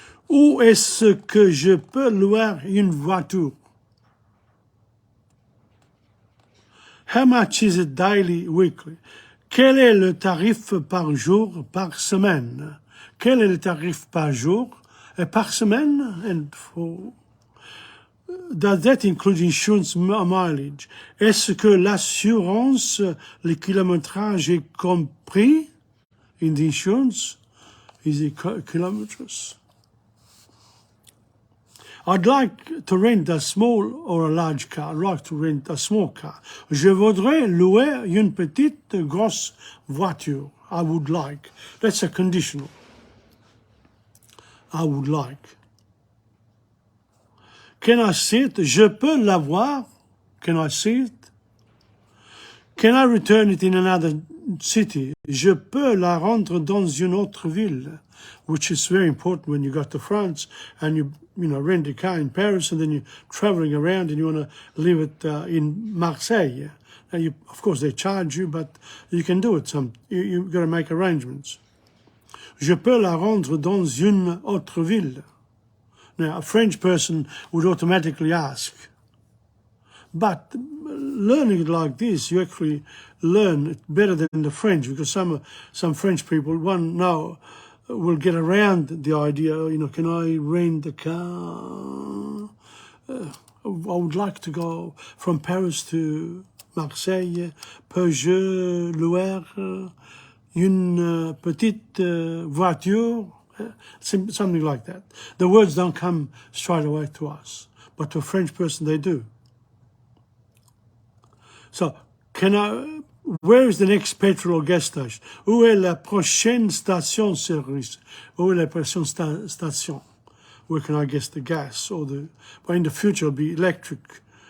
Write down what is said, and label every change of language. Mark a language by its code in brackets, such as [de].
[fr] Où est-ce que je peux louer une voiture? [en] How much is it daily, weekly? [fr] Quel est le tarif par jour, par semaine? Quel est le tarif par jour et par semaine? [en] And for, does that include insurance mileage? [fr] Est-ce que l'assurance, le kilométrage est compris [en] in the insurance? Is it kilometers? I'd like to rent a small or a large car. I'd like to rent a small car. [fr] Je voudrais louer une petite grosse voiture. [en] I would like. That's a conditional. I would like. Can I see it? [fr] Je peux l'avoir. [en] Can I see it? Can I return it in another city? [fr] Je peux la rendre dans une autre ville, [en] which is very important when you go to France and you rent a car in Paris, and then you're traveling around and you want to leave it in Marseille. Now, of course, they charge you, but you can do it. You've got to make arrangements. [fr] Je peux la rendre dans une autre ville. [en] Now, a French person would automatically ask. But learning it like this, you actually learn it better than the French, because some French people will get around the idea, can I rent a car? I would like to go from Paris to Marseille. [fr] Peux-je louer une petite voiture? [en] Something like that. The words don't come straight away to us, but to a French person they do. So, where is the next petrol or gas station? [fr] Où est la prochaine station-service? Où est la prochaine station? [en] Where can I get the gas? But in the future, it'll be electric.